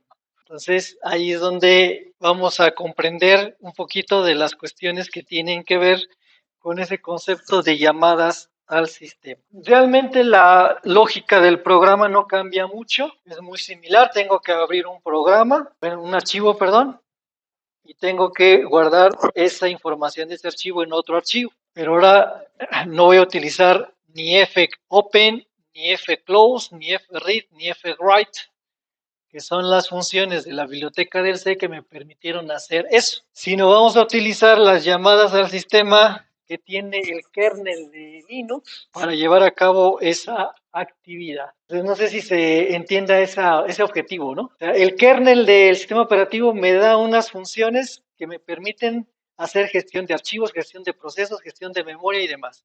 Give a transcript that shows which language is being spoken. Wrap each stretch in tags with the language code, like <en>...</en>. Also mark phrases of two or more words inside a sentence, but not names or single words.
<es>Entonces, ahí es donde vamos a comprender un poquito de las cuestiones que tienen que ver con ese concepto de llamadas al sistema. Realmente la lógica del programa no cambia mucho, es muy similar. Tengo que abrir un programa, un archivo, perdón, y tengo que guardar esa información de ese archivo en otro archivo. Pero ahora no voy a utilizar ni fopen, ni fclose, ni fread, ni fwrite, que son las funciones de la biblioteca del C que me permitieron hacer eso. Sino vamos a utilizar las llamadas al sistema que tiene el kernel de Linux para llevar a cabo esa actividad. Entonces no sé si se entienda ese objetivo, ¿no? O sea, el kernel del sistema operativo me da unas funciones que me permiten hacer gestión de archivos, gestión de procesos, gestión de memoria y demás.</es>